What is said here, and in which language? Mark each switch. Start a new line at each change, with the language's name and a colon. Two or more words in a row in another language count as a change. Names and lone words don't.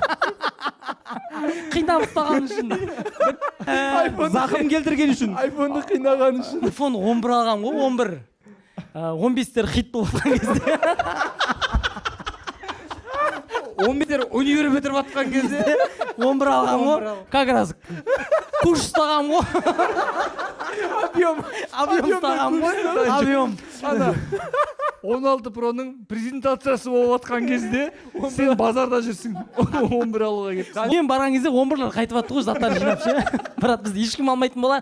Kazakh: Қинап ұстаған үшін. Зақым келтірген үшін. iPhone-ды қинаған үшін. iPhone 11 алған ғой, 11. 15-тер хит болып жатқан кезде. 15-тер универ бітіріп жатқан кезде 11 алған ғой,
Russian: как раз
Kazakh: куш ұстаған ғой. Объем ұстаған ғой, объем. Ана 16 Pro-ның презентациясы болып жатқан кезде сен базарда жүрсің. 11 алуға кетіп. Мен барған кезде 11-лер қайтып жатты ғой, заттар жинап ше. Брат, бізді ешкім алмайтын болар.